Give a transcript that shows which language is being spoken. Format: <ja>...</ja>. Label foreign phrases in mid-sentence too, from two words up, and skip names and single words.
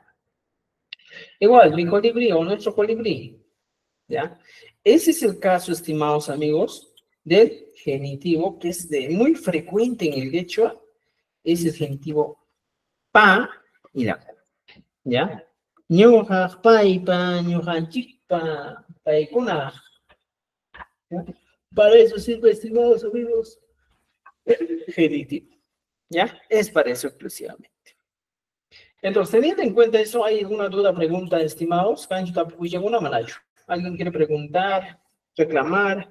<es>Igual, mi colibrí o nuestro colibrí. ¿Ya? Ese es el caso, estimados amigos, del genitivo que es muy frecuente en el quechua. Es el genitivo pa y la. ¿Ya?</es> <qu>Ñuqa paypa, ñuqanchikpa, paykuna.</qu> <es>¿Ya? Para eso sirve, estimados amigos, el genitivo. ¿Ya? Es para eso exclusivamente. Entonces, teniendo en cuenta eso, ¿hay alguna duda, pregunta, estimados? ¿Alguien quiere preguntar, reclamar?</es>